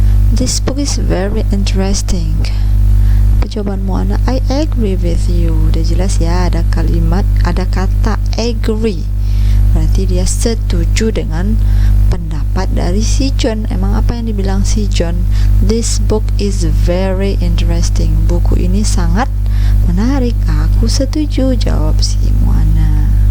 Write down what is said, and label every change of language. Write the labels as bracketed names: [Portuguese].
[English] This book is very interesting. [Indonesian] Jawaban [English] Moana, I agree with you. [Indonesian] Udah jelas ya, ada kalimat, ada kata agree. Berarti dia setuju dengan pendapat dari si John. Emang apa yang dibilang si John? [English] This book is very interesting. [Indonesian] Buku ini sangat menarik. Aku setuju, jawab si Moana.